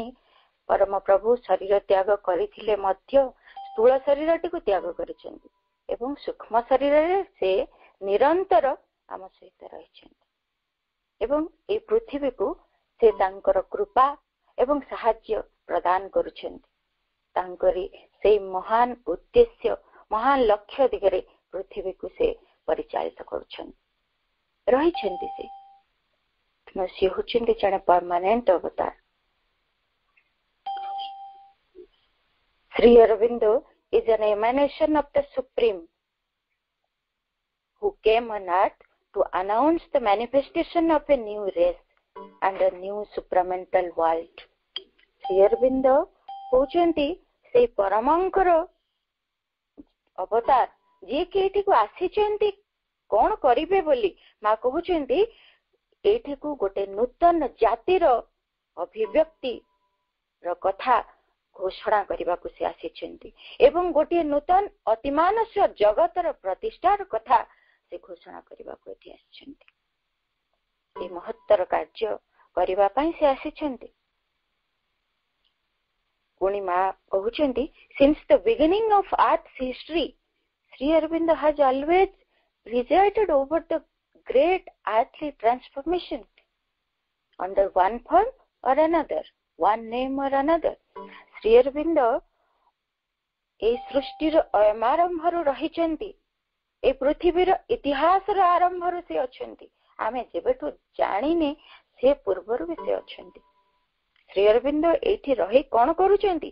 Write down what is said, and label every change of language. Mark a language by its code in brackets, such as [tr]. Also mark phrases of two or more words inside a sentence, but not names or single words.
[or] ପରମ ପ୍ରଭୁ ଶରୀର ତ୍ୟାଗ କରିଥିଲେ ମଧ୍ୟ ସ୍ଥୂଳ ଶରୀରଟିକୁ ତ୍ୟାଗ କରିଛନ୍ତି ଏବଂ ସୂକ୍ଷ୍ମ ଶରୀରରେ ସେ ନିରନ୍ତର ଆମ ସହିତ ରହିଛନ୍ତି ଏବଂ এই ପୃଥିବୀକୁ ସେ ତାଙ୍କର କୃପା ଏବଂ ସାହାଯ୍ୟ ପ୍ରଦାନ କରୁଛନ୍ତି। ତାଙ୍କରି ସେଇ ମହାନ ଉଦ୍ଦେଶ୍ୟ, ମହାନ ଲକ୍ଷ୍ୟ ଦିଗରେ ପୃଥିବୀକୁ ସେ ପରିଚାଳିତ କରୁଛନ୍ତି, ରହିଛନ୍ତି। ସେ ହେଉଛନ୍ତି ଜଣେ ପରମାନେଣ୍ଟ ଅବତାର। [en] Sri Aurobindo is an emanation of the Supreme who came on earth to announce the manifestation of a new race and a new supramental world. [or] Sri Aurobindo ହେଉଛନ୍ତି ସେଇ ପରମଙ୍କର ଅବତାର ଯିଏକି ଏଠିକୁ ଆସିଛନ୍ତି କଣ କରିବେ ବୋଲି। ମା କହୁଛନ୍ତି ଏଠିକୁ ଗୋଟେ ନୂତନ ଜାତିର ଅଭିବ୍ୟକ୍ତିର କଥା ଘୋଷଣା କରିବାକୁ ସେ ଆସିଛନ୍ତି ଏବଂ ଗୋଟିଏ ନୂତନ ଅତିମାନସ ଜଗତର ପ୍ରତିଷ୍ଠାର କଥା ସେ ଘୋଷଣା କରିବାକୁ ଏଠି ଆସିଛନ୍ତି। এই ମହତ୍ତର କାର୍ଯ୍ୟ କରିବା ପାଇଁ ସେ ଆସିଛନ୍ତି। ପୁଣି ମା କହୁଛନ୍ତି [en] since the beginning of earth's history, Sri Aurobindo has always presided over the great earthly transformation under one form or another, one name or another. [or] Sri Aurobindo এই ସୃଷ୍ଟିର ଆରମ୍ଭରୁ ରହିଛନ୍ତି, এই ପୃଥିବୀର ଇତିହାସର ଆରମ୍ଭରୁ ସେ ଅଛନ୍ତି। ଆମେ ଯେବେଠୁ ଜାଣିନେ ସେ ପୂର୍ବରୁ ବି ସେ ଅଛନ୍ତି। ଶ୍ରୀ ଅରବିନ୍ଦ ଏଇଠି ରହି କଣ କରୁଛନ୍ତି?